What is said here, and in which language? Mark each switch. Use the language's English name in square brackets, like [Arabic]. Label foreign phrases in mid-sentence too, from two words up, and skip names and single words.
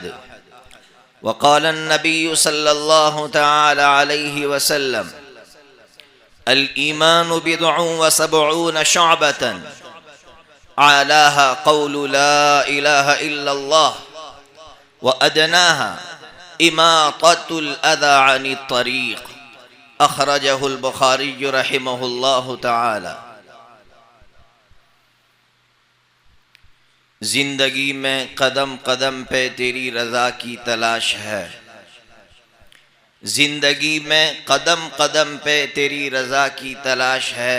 [Arabic] وقال النبي صلى الله تعالى عليه وسلم الإيمان بضع وسبعون شعبة أعلاها قول لا إله إلا الله وأدناها إماطة الأذى عن الطريق. أخرجه البخاري رحمه الله تعالى. [Hindi] जिंदगी में कदम कदम पे तेरी रज़ा की तलाश है। जिंदगी में कदम कदम पे तेरी रज़ा की तलाश है।